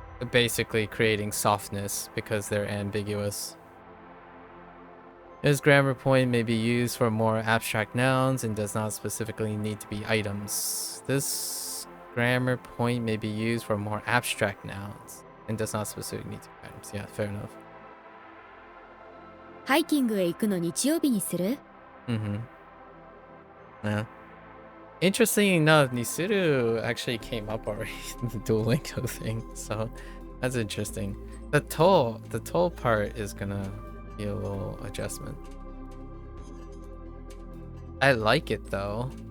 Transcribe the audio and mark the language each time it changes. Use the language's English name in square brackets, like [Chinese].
[English] basically creating softness because they're ambiguous. This grammar point may be used for more abstract nouns and does not specifically need to be items. This grammar point may be used for more abstract nouns and does not specifically need to be items. Yeah, fair enough. [Japanese] ハイキングへ行くの日曜日にする? [English] Yeah. Interesting enough, Nisuru actually came up already in the Duolingo thing, so that's interesting. The toll part is gonna be a little adjustment. I like it though.